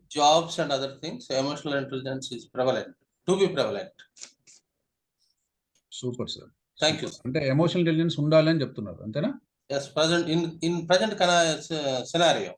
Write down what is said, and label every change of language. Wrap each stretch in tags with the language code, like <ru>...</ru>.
<en>jobs and other things, emotional intelligence is to be prevalent. Super sir. Thank you.</en> <te>అంటే emotional intelligence ఉండాలి అని చెప్తున్నారు, అంతేనా?</te> <en>Yes, present in present scenario.</en>